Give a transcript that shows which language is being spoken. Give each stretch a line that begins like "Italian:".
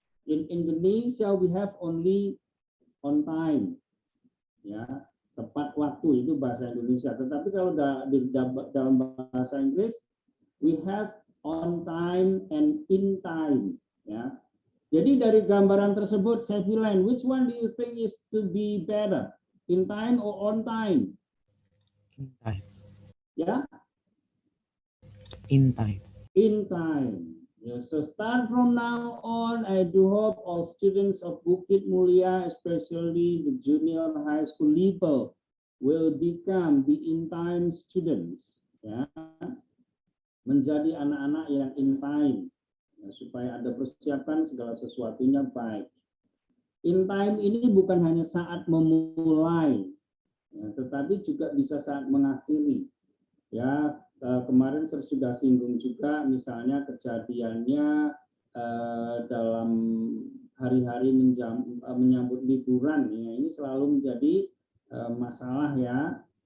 English: In Indonesia we have only on time.
Indonesian: Ya, tepat waktu itu bahasa Indonesia. Tetapi kalau dalam bahasa Inggris
English: we have on time and in time.
Indonesian: Ya, jadi dari gambaran tersebut saya bilang,
English: which one do you think is to be better, in time or on time? In time.
Indonesian: Ya,
English: In time. in time. Yeah, so start from now on, I do hope all students of Bukit Mulia, especially the junior high school level, will become the in time students.
Indonesian: Ya, menjadi anak-anak yang in time. Ya, supaya ada persiapan segala sesuatunya baik. In time ini bukan hanya saat memulai, ya, tetapi juga bisa saat mengakhiri. Ya, kemarin saya sudah singgung juga, misalnya kejadiannya dalam hari-hari menyambut liburan, ya, ini selalu menjadi masalah ya.